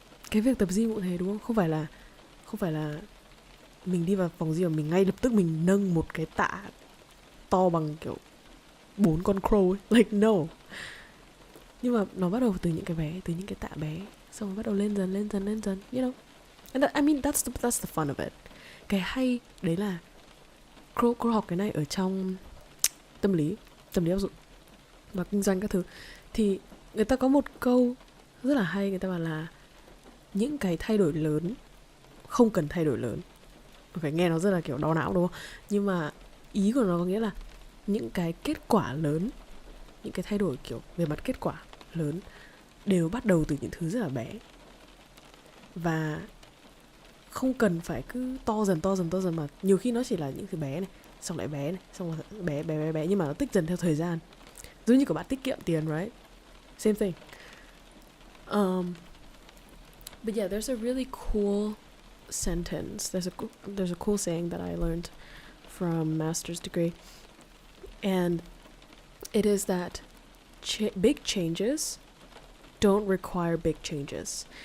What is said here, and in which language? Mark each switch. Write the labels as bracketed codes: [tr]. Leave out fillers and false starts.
[vi] Cái việc tập gym cũng thế, đúng không? Không phải là mình đi vào phòng gym mà mình ngay lập tức mình nâng một cái tạ to bằng kiểu 4 con crow ấy. [en] Like no. [vi] Nhưng mà nó bắt đầu từ những cái bé, từ những cái tạ bé, xong rồi bắt đầu lên dần, [en] you know. And I mean that's the fun of it. [vi] Cái hay đấy là Crow học cái này ở trong tâm lý áp dụng và kinh doanh các thứ. Thì người ta có một câu rất là hay, người ta bảo là những cái thay đổi lớn không cần thay đổi lớn. Phải nghe nó rất là kiểu đau não, đúng không? Nhưng mà ý của nó có nghĩa là những cái kết quả lớn, những cái thay đổi kiểu về mặt kết quả lớn đều bắt đầu từ những thứ rất là bé. Và không cần phải cứ to dần mà nhiều khi nó chỉ là những thứ bé này, xong lại bé này, xong rồi bé, nhưng mà nó tích dần theo thời gian. Giống như các bạn tiết kiệm tiền, [en] right? Same thing. But yeah, there's a really cool sentence. There's a cool saying that I learned from master's degree, and it is that big changes don't require big changes.